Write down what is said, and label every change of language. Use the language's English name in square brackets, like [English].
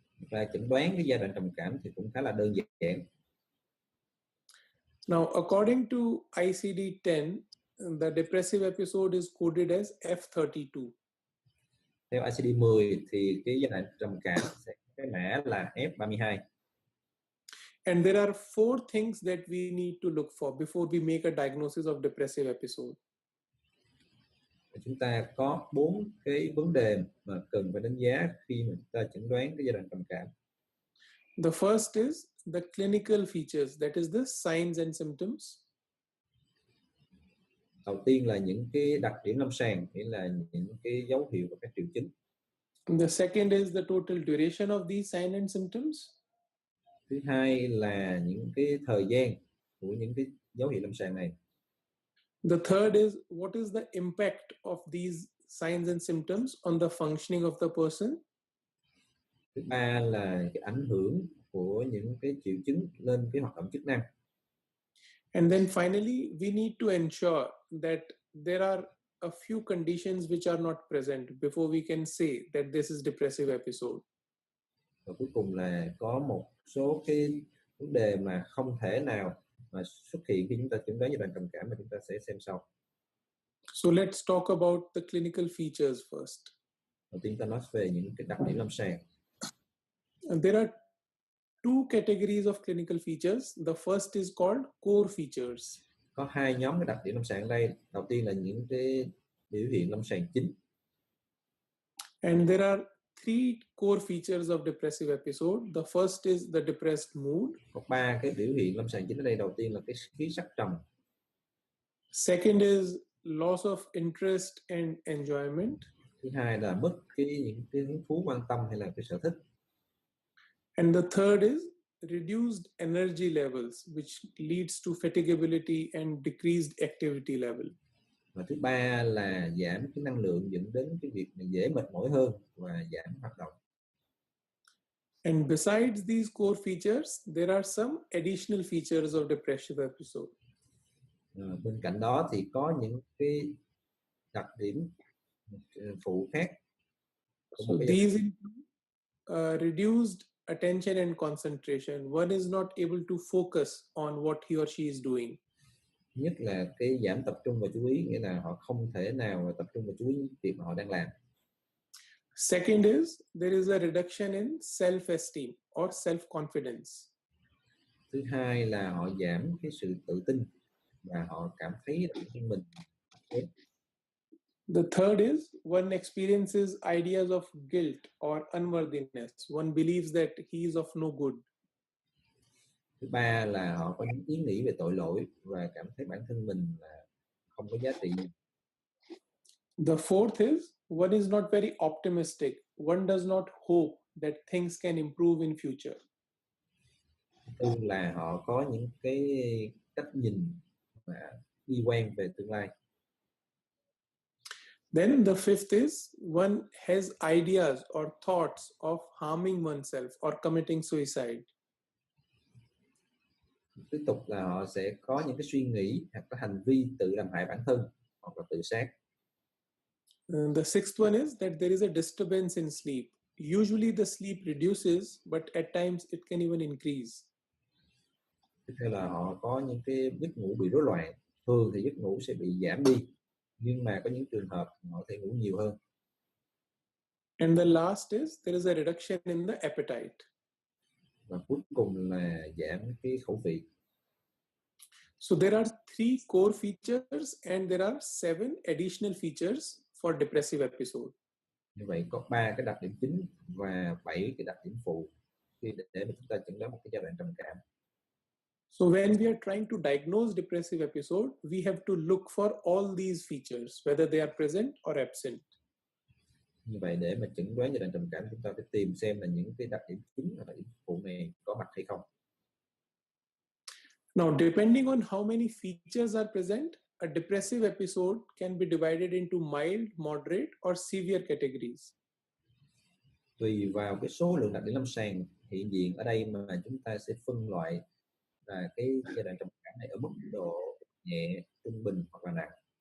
[Vietnamese] Và chẩn đoán cái giai đoạn trầm cảm thì cũng khá là đơn giản. [English] Now, according to ICD-10, the depressive episode is coded as F32. [Vietnamese] Theo ICD-10 thì cái giai đoạn trầm cảm sẽ có cái mã là F32. [English] And there are 4 things that we need to look for before we make a diagnosis of depressive episode. [Vietnamese] Chúng ta có 4 cái vấn đề mà cần phải đánh giá khi mà chúng ta chẩn đoán cái giai đoạn trầm cảm. [English] The first is the clinical features, that is the signs and symptoms. [Vietnamese] Đầu tiên là những cái đặc điểm lâm sàng, nghĩa là những cái dấu hiệu và các triệu chứng. [English] The second is the total duration of these signs and symptoms. [Vietnamese] Thứ hai là những cái thời gian của những cái dấu hiệu lâm sàng này. [English] The third is what is the impact of these signs and symptoms on the functioning of the person. [Vietnamese] Thứ ba là cái ảnh hưởng của những cái triệu chứng lên cái hoạt động chức năng. [English] And then finally, we need to ensure that there are a few conditions which are not present before we can say that this is depressive episode. [Vietnamese] Và cuối cùng là có một số cái vấn đề mà không thể nào mà xuất hiện khi chúng ta chẩn đoán giai đoạn trầm cảm mà chúng ta sẽ xem sau. [English] So let's talk about the clinical features first. [Vietnamese] Đầu tiên ta nói về những cái đặc điểm lâm sàng. [English] And there are 2 categories of clinical features. The first is called core features. [Vietnamese] Có 2 nhóm cái đặc điểm lâm sàng ở đây. Đầu tiên là những cái biểu hiện lâm sàng chính. [English] And there are three core features of depressive episode. The first is the depressed mood. [Vietnamese] Có 3 cái biểu hiện lâm sàng chính ở đây. Đầu tiên là cái khí sắc trầm. [English] Second is loss of interest and enjoyment. [Vietnamese] Thứ hai là mất những cái hứng thú, quan tâm hay là cái sở thích. [English] And the third is reduced energy levels, which leads to fatigability and decreased activity level. [Vietnamese] Và thứ ba là giảm cái năng lượng, dẫn đến cái việc dễ mệt mỏi hơn và giảm hoạt động. [English] And besides these core features, there are some additional features of depressive episode. [Vietnamese] Bên cạnh đó thì có những cái đặc điểm phụ khác. [English] So these include reduced attention and concentration. One is not able to focus on what he or she is doing. [Vietnamese] Nhất là cái giảm tập trung và chú ý, nghĩa là họ không thể nào tập trung và chú ý việc mà họ đang làm. [English] Second is there is a reduction in self-esteem or self-confidence. [Vietnamese] Thứ hai là họ giảm cái sự tự tin và họ cảm thấy bản thân mình. [English] The third is one experiences ideas of guilt or unworthiness. One believes that he is of no good. [Vietnamese] Thứ ba là họ có những ý nghĩ về tội lỗi và cảm thấy bản thân mình là không có giá trị. [English] The fourth is one is not very optimistic. One does not hope that things can improve in future. [Vietnamese] Thứ tư là họ có những cái cách nhìn mà bi quan về tương lai. [English] Then the fifth is one has ideas or thoughts of harming oneself or committing suicide. [Vietnamese] Tiếp tục là họ sẽ có những cái suy nghĩ hoặc có hành vi tự làm hại bản thân hoặc là tự sát. [English] The sixth one is that there is a disturbance in sleep. Usually the sleep reduces, but at times it can even increase. [Vietnamese] Tiếp theo là họ có những cái giấc ngủ bị rối loạn. Thường thì giấc ngủ sẽ bị giảm đi, nhưng mà có những trường hợp họ thể ngủ nhiều hơn. [English] And the last is there is a reduction in the appetite. [Vietnamese] Và cuối cùng là giảm cái khẩu vị. [English] So there are three core features and there are 7 additional features for depressive episode. [Vietnamese] Như vậy có 3 cái đặc điểm chính và 7 cái đặc điểm phụ để mà chúng ta chẩn đoán một cái giai đoạn trầm cảm. [English] So when we are trying to diagnose depressive episode, we have to look for all these features, whether they are present or absent. [Vietnamese] Như vậy để mà chẩn đoán giai đoạn trầm cảm, chúng ta phải tìm xem là những cái đặc điểm chính và đặc điểm phụ này có mặt hay không. [English] Now, depending on how many features are present, a depressive episode can be divided into mild, moderate, or severe categories. [Vietnamese] Tùy vào cái số lượng đặc điểm lâm sàng hiện diện ở đây mà chúng ta sẽ phân loại là cái giai đoạn trầm cảm này ở mức độ nhẹ, trung bình hoặc là nặng.